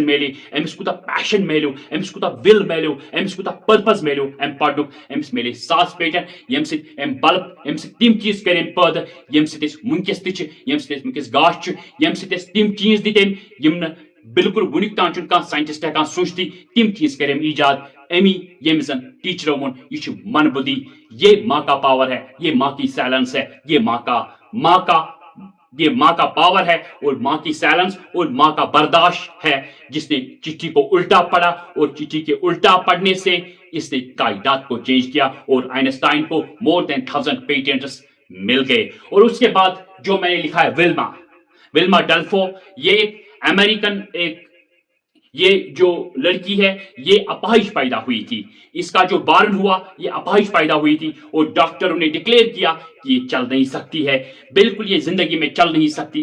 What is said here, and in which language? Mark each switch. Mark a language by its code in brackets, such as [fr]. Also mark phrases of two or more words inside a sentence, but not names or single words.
[ks] میلے أمِس کوٗتاہ پیشن میلیو أمِس کوٗتاہ ول میلیو أمِس کوٗتاہ پٔرپز میلیو أمۍ پرنُک أمِس میلے ساس پیٹن ییٚمہِ سۭتۍ أمۍ بلب ییٚمہِ سۭتۍ تِم چیٖز کٔرۍ أمۍ پٲدٕ ییٚمہِ سۭتۍ أسۍ وٕنکیٚس تہِ چھِ ییٚمہِ سۭتۍ أسۍ وٕنکیٚس گاش چھُ ییٚمہِ سۭتۍ أسۍ تِم چیٖز دِتۍ أمۍ یِم نہٕ بالکل وُنیُک تام چھُنہٕ کانٛہہ ساینٹسٹ ہٮ۪کان سوٗنٛچتھٕے تِم چیٖز کٔرۍ أمۍ ایجاد امی ییٚمہِ زن ٹیٖچرو ووٚن یہِ چھُ منبُدی [ur] یہ ماں کا پاور ہے یہ ماں کی سائلنس ہے یہ ماں کا پاور ہے اور ماں کی سائلنس اور ماں کا برداشت ہے جس نے چٹھی کو الٹا پڑھا اور چٹھی کے الٹا پڑھنے سے اس نے کائنات کو چینج کیا اور آئنسٹائن کو [en] more than [ur] 1000 پیٹنٹس مل گئے. اور اس کے بعد جو میں نے لکھا ہے ولما ڈلفو، یہ ایک امریکن یہ جو لڑکی ہے یہ اپاہج پیدا ہوئی تھی. اس کا جو بارن ہوا یہ اپاہج پیدا ہوئی تھی اور ڈاکٹروں نے ڈکلیئر کیا کہ یہ چل نہیں سکتی ہے، بالکل یہ زندگی میں چل نہیں سکتی.